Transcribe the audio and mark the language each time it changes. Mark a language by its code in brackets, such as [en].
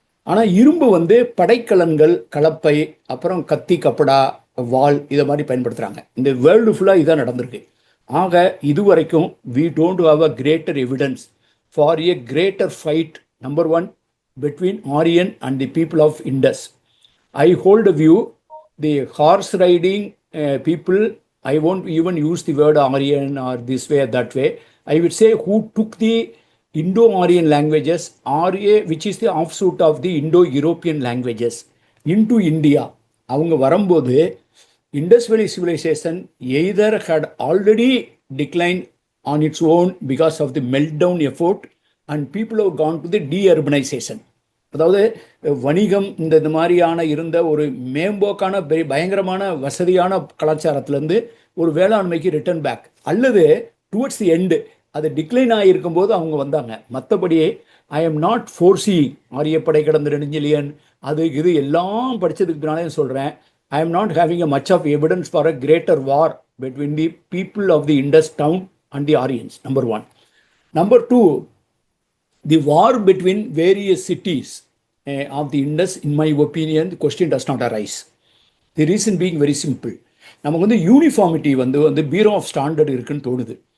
[ta] ஆனால் இரும்பு வந்து படைக்கலன்கள், கலப்பை, அப்புறம் கத்தி, கப்படா, வால், இதை மாதிரி பயன்படுத்துகிறாங்க. இந்த வேர்ல்டு ஃபுல்லாக இதான் நடந்திருக்கு. ஆக இதுவரைக்கும் [en] We don't have a greater evidence for a greater fight, number 1, between Aryan and the people of Indus. I hold a view, the horse riding people, I won't even use the word Aryan or this way or that way. I would say who took the Indo-Aryan languages, Arya, which is the offshoot of the Indo-European languages, into India. [ta] அவங்க வரும்போது [en] Indus Valley civilization either had already declined on its own because of the meltdown effort, and people have gone to the de-urbanization. [ta] அதாவது வணிகம் இந்த மாதிரியான இருந்த ஒரு மேம்போக்கான பயங்கரமான வசதியான கலாச்சாரத்திலேருந்து ஒரு வேளாண்மைக்கு [en] return back, [ta] அல்லது [en] towards the end [ta] அது டிக்ளைன் ஆகியிருக்கும் போது அவங்க வந்தாங்க. மற்றபடி [en] I am not foresee [ta] ஆரியப்படை கடந்த நெடுஞ்செழியன் அது இது எல்லாம் படித்ததுக்கு பின்னாலே சொல்கிறேன். [en] I am not having a much of evidence for a greater war between the people of the Indus town and the Aryans, number 1. Number 2, the war between various cities of the Indus, in my opinion, the question does not arise. The reason being very simple. [ta] நமக்கு வந்து uniformity வந்து bureau of standard இருக்குன்னு தோணுது.